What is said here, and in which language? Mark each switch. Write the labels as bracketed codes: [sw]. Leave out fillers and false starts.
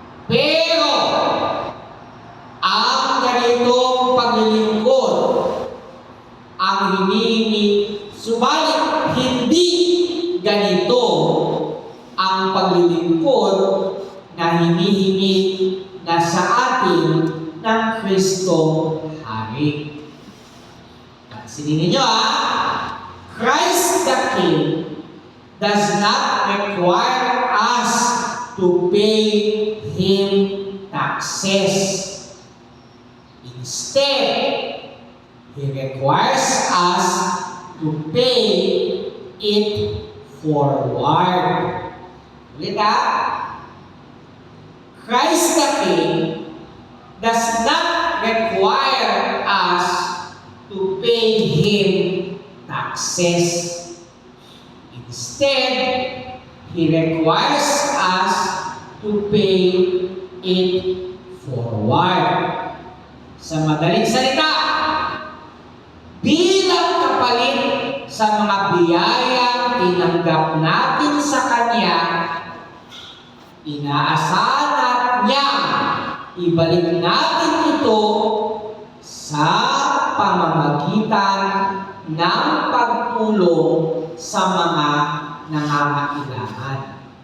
[tl] Pero, ang ganitong paglilingkod, ang hinihingi, subalit hindi ganito ang paglilingkod na hinihingi na sa atin ng Kristong Hari. Pansinin ninyo [en] Christ the King does not require us to pay Him taxes. Instead, He requires us to pay it forward. [tl] Ulit [en] Christ the King does not require us to pay Him taxes. Instead, He requires us to pay it forward. [tl] Sa madaling salita, bilang kapalit sa mga biyayang tinanggap natin sa Kanya, inaasahan niya ibalik natin ito sa pamamagitan ng pagtulong sa mga nangangailangan.